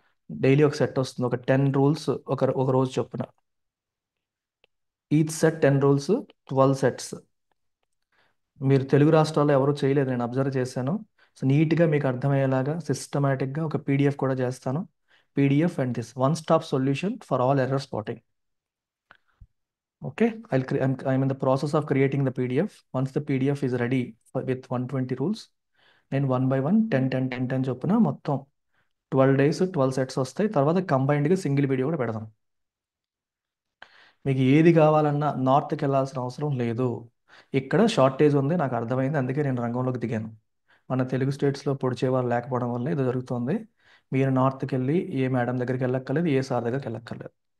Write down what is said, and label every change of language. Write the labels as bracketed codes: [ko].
[te] Daily ఒక set వస్తుంది, ఒక 10 రూల్స్ ఒక రోజు చొప్పున. Each set 10 rules, 12 sets. మీరు తెలుగు రాష్ట్రాల్లో ఎవరు చేయలేదు, నేను అబ్జర్వ్ చేశాను. సో నీట్గా మీకు అర్థమయ్యేలాగా సిస్టమేటిక్గా ఒక పీడిఎఫ్ కూడా చేస్తాను. [en] PDF and this one stop solution for all error spotting. Okay, I'm in the process of creating the PDF. Once the PDF is ready with 120 rules, [te] నేను 1 by 1 10 10 10 10 చొప్పున మొత్తం 12 days 12 సెట్స్ వస్తాయి. తర్వాత కంబైన్డ్గా సింగిల్ వీడియో కూడా పెడదాం. మీకు ఏది కావాలన్నా నార్త్కి వెళ్ళాల్సిన అవసరం లేదు. ఇక్కడ షార్టేజ్ ఉంది, నాకు అర్థమైంది, అందుకే నేను రంగంలోకి దిగాను. మన తెలుగు స్టేట్స్లో పొడిచేవారు లేకపోవడం వల్ల ఇది జరుగుతుంది. మీరు నార్త్కి వెళ్ళి ఏ మేడం దగ్గరికి వెళ్ళక్కర్లేదు, ఏ సార్ దగ్గరికి వెళ్ళక్కర్లేదు.